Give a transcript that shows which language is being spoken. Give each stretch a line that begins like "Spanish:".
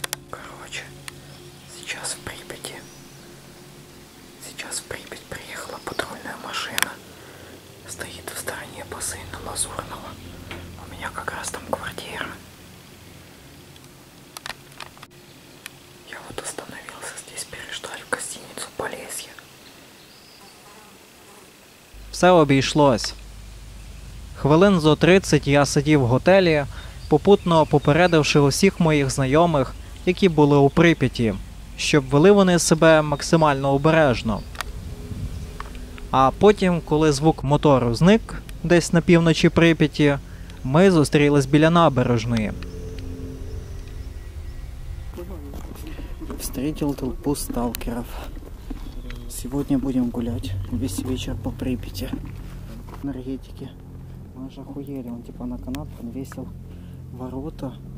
Russian: Короче, сейчас в Припяти. Сейчас в Припять приехала патрульная машина. Стоит в стороне бассейна Лазурного. У меня как раз там квартира. Я вот остановился здесь переждать в гостиницу Полесье.
Ukrainian: Все обійшлось. Хвилин зо 30 я сидів в готелі, попутно попередивши усіх моїх знайомих, які були у Прип'яті, щоб вели вони себе максимально обережно. А потім, коли звук мотору зник десь на півночі Прип'яті, ми зустрілись біля набережної.
Russian: Встретил толпу сталкеров. Сегодня будем гулять весь вечер по Припяти. Энергетики. Мы же охуели, он типа на канат подвесил ворота.